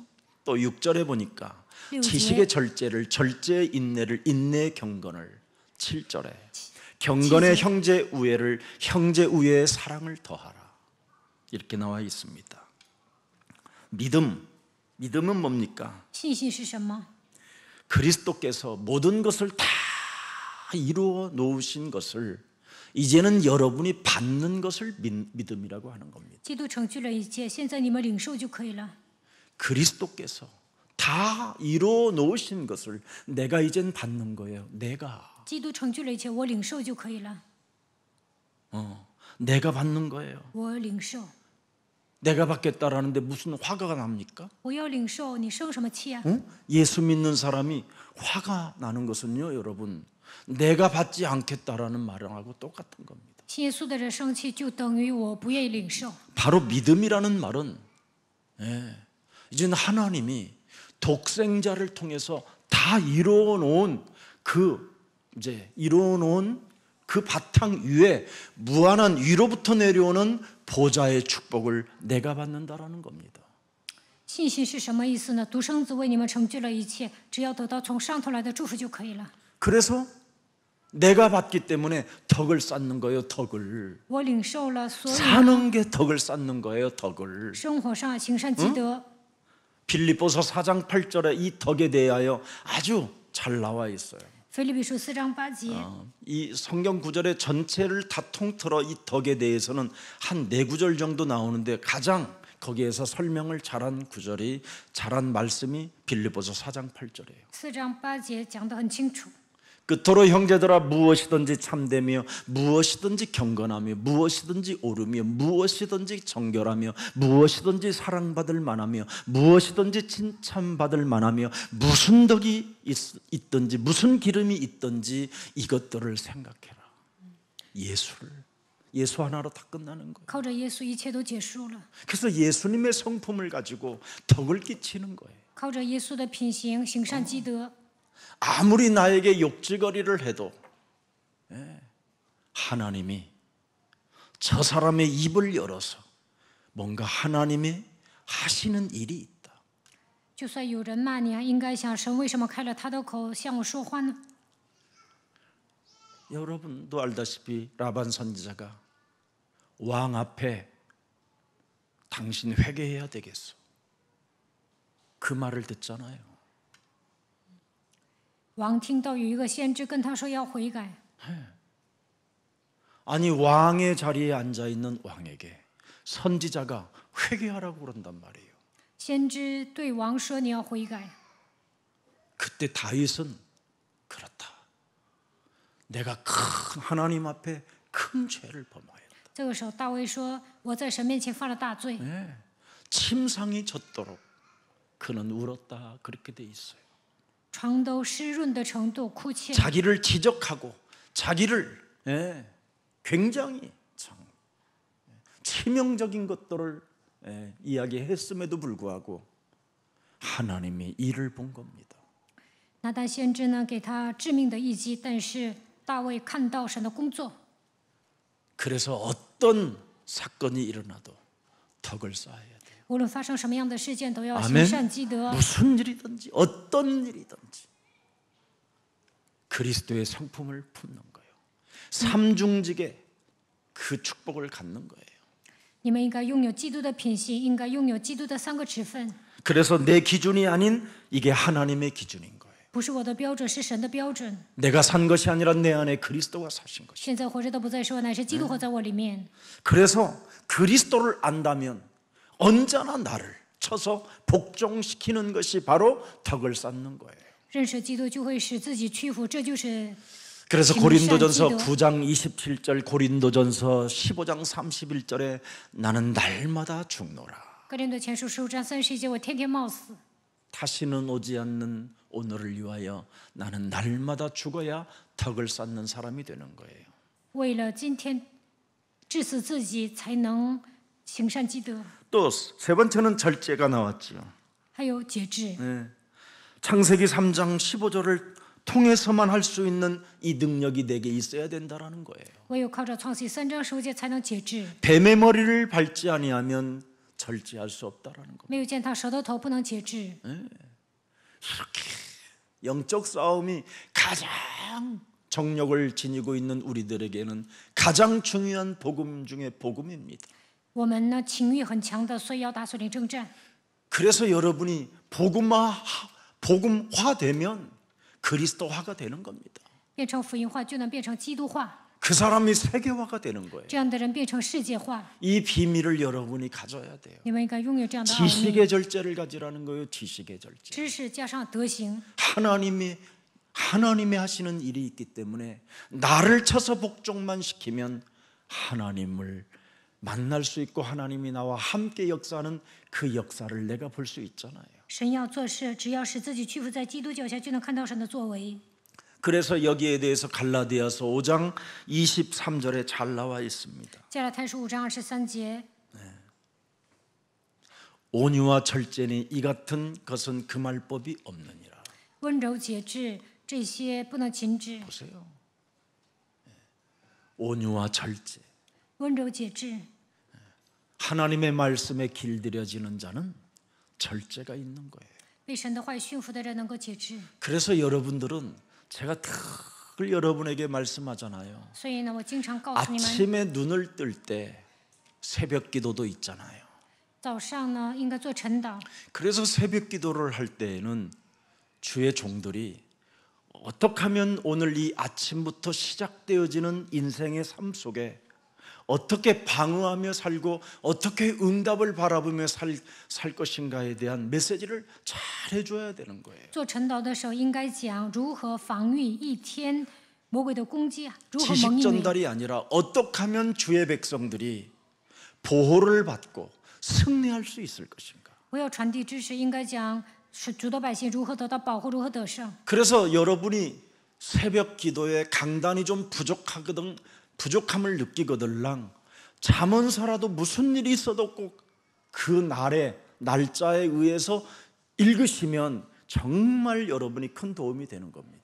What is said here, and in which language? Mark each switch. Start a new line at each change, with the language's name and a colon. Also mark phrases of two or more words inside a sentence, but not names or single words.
Korean: 또 6절에 보니까 지식의 절제를 절제의 인내를 인내의 경건을 7절에 경건의 형제 우애를 형제 우애의 사랑을 더하라 이렇게 나와 있습니다. 믿음은 뭡니까?
Chinese: 信心是什么？
Korean: 그리스도께서 모든 것을 다 이루어 놓으신 것을 이제는 여러분이 받는 것을 믿음이라고 하는 겁니다.
Chinese: 基督成就了一切，现在你们领受就可以了。
Korean: 그리스도께서 다 이루어 놓으신 것을 내가 이젠 받는 거예요. 내가
Chinese: 基督成就了一切，我领受就可以了。
Korean: 내가 받는 거예요.
Chinese: 我领受，
Korean: 내가 받겠다라는데 무슨 화가 납니까?
Chinese: 我要领受，你生什么气啊？
Korean: 예수 믿는 사람이 화가 나는 것은요, 여러분, 내가 받지 않겠다라는 말하고 똑같은 겁니다.
Chinese: 信耶稣的人生气，就等于我不愿意领受。
Korean: 바로 믿음이라는 말은 이제는 하나님이 독생자를 통해서 다 이루어 놓은 그 바탕 위에 무한한 위로부터 내려오는 보좌의 축복을 내가 받는다라는 겁니다.
Chinese: 信心是什么意思呢？独生子为你们成就了一切，只要得到从上头来的祝福就可以了。
Korean: 그래서 내가 받기 때문에 덕을 쌓는 거예요. 덕을
Chinese: 我领受了，所以
Korean: 사는 게 덕을 쌓는 거예요. 덕을
Chinese: 生活上行善积德。
Korean: 빌립보서 4장 8절에 이 덕에 대하여 아주 잘 나와 있어요.
Chinese: 腓立比书4章8节，
Korean: 이 성경 구절의 전체를 다 통틀어 이 덕에 대해서는 한 4구절 정도 나오는데 가장 거기에서 설명을 잘한 말씀이 빌립보서 4장 8절이에요.
Chinese: 4 章8节讲得很清楚。
Korean: 끝으로 형제들아 무엇이든지 참되며 무엇이든지 경건하며 무엇이든지 옳으며 무엇이든지 정결하며 무엇이든지 사랑받을 만하며 무엇이든지 칭찬받을 만하며 무슨 덕이 있든지 무슨 기름이 있든지 이것들을 생각해라. 예수 하나로 다 끝나는 거예요.
Chinese: 靠着耶稣，一切都结束了。
Korean: 그래서 예수님의 성품을 가지고 덕을 끼치는 거예요.
Chinese: 靠着耶稣的品行，行善积德。
Korean: 아무리 나에게 욕지거리를 해도 하나님이 저 사람의 입을 열어서 뭔가 하나님이 하시는 일이 있다.
Chinese: 就算有人骂你，应该想神为什么开了他的口向我说话呢？
Korean: 여러분도 알다시피 라반 선지자가 왕 앞에 당신 회개해야 되겠어. 그 말을 듣잖아요.
Chinese: 王听到有一个先知跟他说要悔改，
Korean: 아니 왕의 자리에 앉아 있는 왕에게 선지자가 회개하라고 그런단 말이에요.
Chinese: 先知对王说你要悔改。
Korean: 그때 다윗은 그렇다. 내가 큰 하나님 앞에 큰 죄를 범하였다.
Chinese: 这个时候大卫说我在神面前犯了大罪，
Korean: 침상이 젖도록 그는 울었다. 그렇게 돼 있어요.
Chinese: 床都湿润的程度哭泣。
Korean: 자기를 지적하고 자기를 굉장히 치명적인 것들을 이야기했음에도 불구하고 하나님이 이를 본 겁니다.
Chinese: 拿单先知呢给他致命的一击，但是大卫看到神的工作，
Korean: 그래서 어떤 사건이 일어나도 덕을 쌓아야 돼요.
Chinese: 无论发生什么样的事件，都要行
Korean: 아멘.
Chinese: 善积德。
Korean: 무슨 일이든지 어떤 일이든지 그리스도의 성품을 품는 거예요. 삼중직의 그 축복을 갖는 거예요.
Chinese: 你们应该拥有基督的品性，应该拥有基督的3个职分，
Korean: 그래서 내 기준이 아닌 이게 하나님의 기준인 거예요.
Chinese: 不是我的标准，是神的标准。
Korean: 내가 산 것이 아니라 내 안에 그리스도가 사신 것이에요.
Chinese: 现在活着的不再是我，乃是基督活在我里面。
Korean: 그래서 그리스도를 안다면 언제나 나를 쳐서 복종시키는 것이 바로 덕을 쌓는 거예요.
Chinese: 认识基督就会使自己屈服，这就是
Korean: 그래서 진실한 고린도전서 기도. 9장 27절, 고린도전서 15장 31절에 나는 날마다 죽노라.
Chinese: 哥林多前书15章31节，我天天冒死。
Korean: 다시는 오지 않는 오늘을 위하여 나는 날마다 죽어야 덕을 쌓는 사람이 되는 거예요.
Chinese: 为了今天致死自己，才能行善积德。
Korean: 또 세 번째는 절제가 나왔지요.
Chinese: 还有节制。
Korean: 창세기 3장 15절을 통해서만 할 수 있는 이 능력이 내게 있어야 된다라는 거예요.
Chinese: 唯有靠着创世3章15节才能节制。
Korean: 뱀의 머리를 밟지 아니하면 절제할 수 없다라는 거.
Chinese: 没有践踏蛇的头，不能节制。
Korean: 영적 싸움이 가장 정력을 지니고 있는 우리들에게는 가장 중요한 복음 중에 복음입니다.
Chinese: 我们呢情欲很强的，所以要打属灵征战。
Korean: 그래서 여러분이 복음화되면 그리스도화가 되는 겁니다.
Chinese: 变成福音化，就能变成基督化。
Korean: 그 사람이 세계화가 되는 거예요.
Chinese: 这样的人变成世界化。
Korean: 이 비밀을 여러분이 가져야 돼요.
Chinese: 你们应该拥有这样的奥秘。
Korean: 지식의 절제를 가지라는 거예요. 지식의 절제.
Chinese: 知识加上德行，
Korean: 하나님이 하시는 일이 있기 때문에 나를 쳐서 복종만 시키면 하나님을 만날 수 있고 하나님이 나와 함께 역사하는 그 역사를 내가 볼 수 있잖아요.
Chinese: 神要做事，只要使自己屈服在基督脚下，就能看到神的作为。
Korean: 그래서 여기에 대해서 갈라디아서 5장 23절에 잘 나와 있습니다.
Chinese: 加拉太书5章23节，
Korean: 온유와 절제니 이 같은 것은 금할 법이 없느니라.
Chinese: 温柔节制这些不能禁止。
Korean: 보세요. 온유와 절제.
Chinese: 温柔节制，
Korean: 하나님의 말씀에 길들여지는 자는 절제가 있는 거예요.
Chinese: 被神的话语驯服的人能够节制。
Korean: 그래서 여러분들은 제가 늘 여러분에게 말씀하잖아요.
Chinese: 所以呢，我经常告诉你们，
Korean: 아침에 눈을 뜰 때 새벽 기도도 있잖아요.
Chinese: 早上呢应该做晨祷。
Korean: 그래서 새벽 기도를 할 때에는 주의 종들이 어떻게 하면 오늘 이 아침부터 시작되어지는 인생의 삶 속에 어떻게 방어하며 살고 어떻게 응답을 바라보며 살 것인가에 대한 메시지를 잘 해줘야 되는 거예요.
Chinese: 做晨祷的时候，应该讲如何防御一天魔鬼的攻击，如何
Korean: 지식
Chinese: 蒙应允。
Korean: 전달이 아니라 어떻게 하면 주의 백성들이 보호를 받고 승리할 수 있을 것인가.
Chinese: 不要传递知识，应该讲是主的百姓如何得到保护，如何得胜。
Korean: 그래서 여러분이 새벽 기도에 강단이 좀 부족함을 느끼거들랑 잠언서라도 무슨 일이 있어도 꼭 그 날짜에 의해서 읽으시면 정말 여러분이 큰 도움이 되는 겁니다.